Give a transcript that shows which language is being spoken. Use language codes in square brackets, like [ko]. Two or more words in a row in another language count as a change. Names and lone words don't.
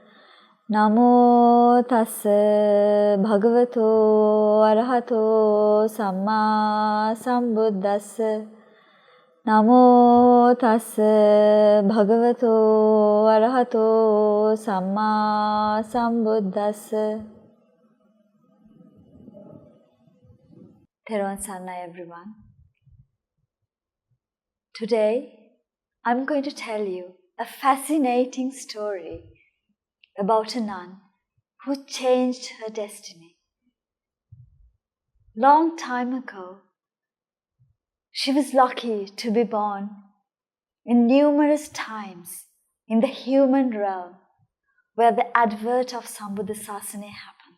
[pi] Namo tassa bhagavato arahato samma sambuddhassa. Namo tassa bhagavato arahato samma sambuddhassa. [en] Theri Sanna, everyone. Today, I'm going to tell you a fascinating story about a nun who changed her destiny. Long time ago, she was lucky to be born in numerous times in the human realm where the advert of Sambuddhasasana happened.